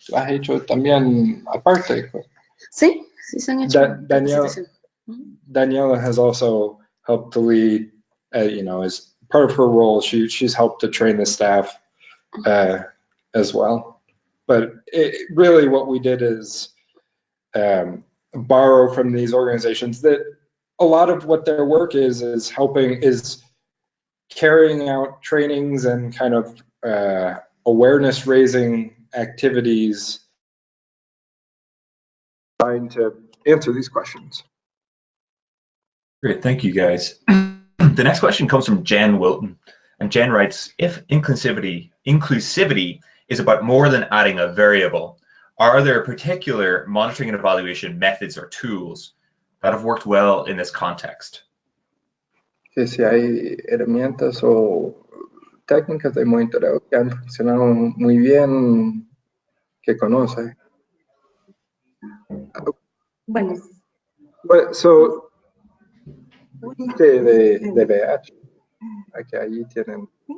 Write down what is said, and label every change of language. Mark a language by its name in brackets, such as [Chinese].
[Spanish] ¿Lo has hecho también aparte? Sí, sí se han hecho Danielle, capacitación. [English] Daniela has also helped to lead, as part of her role, she's helped to train the staff as well. But really what we did is borrow from these organizations that a lot of what their work is carrying out trainings and kind of awareness raising activities trying to answer these questions. Great, thank you guys. The next question comes from Jen Wilton, and Jen writes, if inclusivity is about more than adding a variable, are there particular monitoring and evaluation methods or tools that have worked well in this context? [Spanish] Que si hay herramientas o técnicas de monitoreo que han funcionado muy bien, que conoce. Bueno, So, de BH, aquí allí tienen,